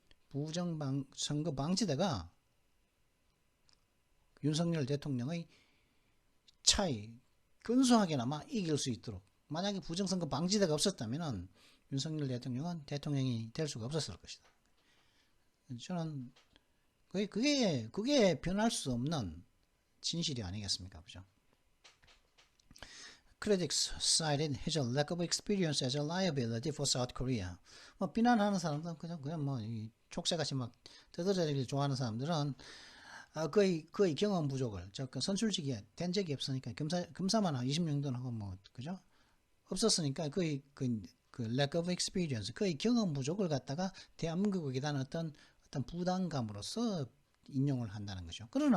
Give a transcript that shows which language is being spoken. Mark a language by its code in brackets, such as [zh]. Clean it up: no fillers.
[ko] 부정선거 방지대가 윤석열 대통령의 차이 근소하게나마 이길 수 있도록, 만약에 부정선거 방지대가 없었다면 윤석열 대통령은 대통령이 될 수가 없었을 것이다. 저는 그게 변할 수 없는 진실이 아니겠습니까? 그죠? [en] Critics cited his lack of experience as a liability for South Korea. [ko] 뭐 비난하는 사람들은 그냥 뭐 촉새같이 막 떠들어대기를 좋아하는 사람들은 거의 경험 부족을, 그 선출직에 된 적이 없으니까 검사만 하고 20년도 하고 뭐 그죠? 없었으니까 거의 그 [en] lack of experience, [ko] 거의 경험 부족을 갖다가 대한민국에 대한 어떤 부담감으로서 인용을 한다는 거죠.